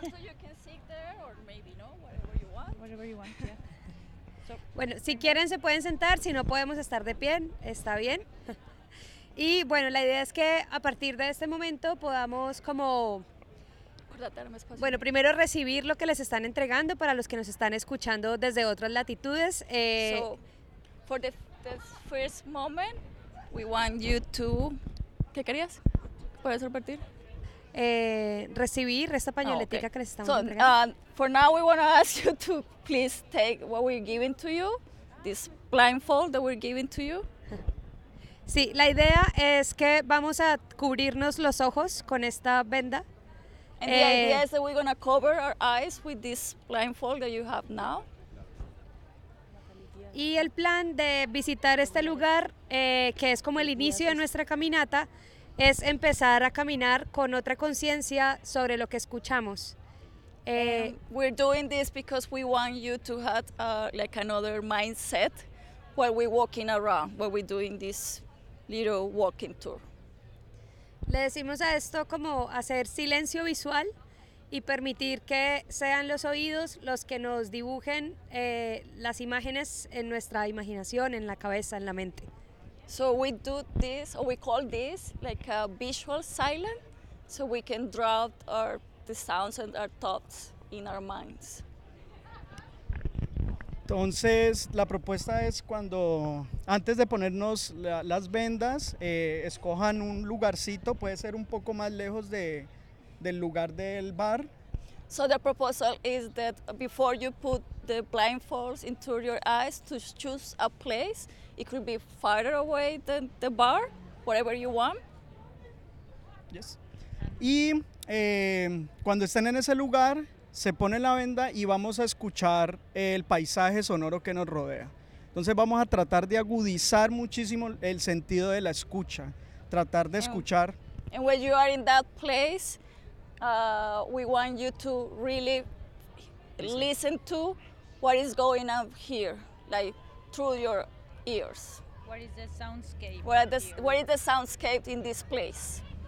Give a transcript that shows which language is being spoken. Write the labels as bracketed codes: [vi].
[en] So you can sit there or maybe no, whatever you want. Whatever you want, yeah. [es] So, bueno, si quieren se pueden sentar, si no podemos estar de pie, está bien. Y bueno, la idea es que a partir de este momento podamos como... Bueno, primero recibir lo que les están entregando para los que nos están escuchando desde otras latitudes. [en] So, for the first moment, we want you to... [es] ¿Qué querías? ¿Puedes repetir? Recibir esta pañoletica que les estamos entregando. [en] So, for now we want to ask you to please take what we're giving to you, this blindfold that we're giving to you. [es] Sí, la idea es que vamos a cubrirnos los ojos con esta venda. [en] And the idea is that we're going to cover our eyes with this blindfold that you have now. [es] Y el plan de visitar este lugar, que es como el inicio de nuestra caminata, es empezar a caminar con otra conciencia sobre lo que escuchamos. [en] We're doing this because we want you to have like another mindset while we're walking around, while we're doing this little walking tour. [es] Le decimos a esto como hacer silencio visual y permitir que sean los oídos los que nos dibujen las imágenes en nuestra imaginación, en la cabeza, en la mente. [en] So we do this, or we call this like a visual silence, so we can draw the sounds and our thoughts in our minds. [es] Entonces, la propuesta es cuando, antes de ponernos las vendas, escojan un lugarcito, puede ser un poco más lejos del lugar del bar. [en] So the proposal is that before you put the blindfolds into your eyes, to choose a place. It could be farther away than the bar, whatever you want. Yes. [es] Y cuando estén en ese lugar, se pone la venda y vamos a escuchar el paisaje sonoro que nos rodea. Entonces vamos a tratar de agudizar muchísimo el sentido de la escucha, tratar de escuchar. [en] And when you are in that place, we want you to really listen to what is going on here, like through your ears. What is the soundscape? What is the soundscape in this place?